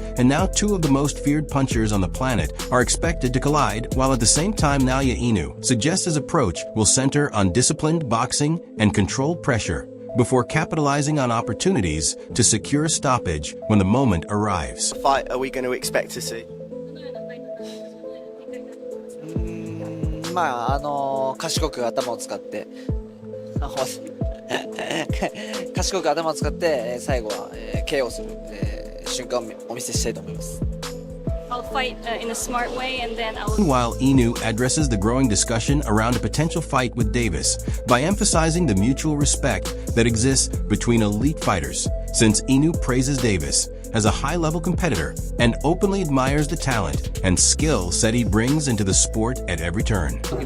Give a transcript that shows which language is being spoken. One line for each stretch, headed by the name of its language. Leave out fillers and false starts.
English: And now two of the most feared punchers on the planet are expected to collide, while at the same time Naoya Inoue suggests his approach will center on disciplined boxing and controlled pressure before capitalizing on opportunities to secure stoppage when the moment arrives. Fight are we going to expect to see?
Japanese: まあ賢く頭を使って賢く頭を使って最後は KO する瞬間をお見せしたいと思います。
English: I'll fight in a smart way, and then I will. While Inoue addresses the growing discussion around a potential fight with Davis by emphasizing the mutual respect that exists between elite fighters, since Inoue praises Davis as a high-level competitor and openly admires the talent and skill set he brings into the sport at every turn.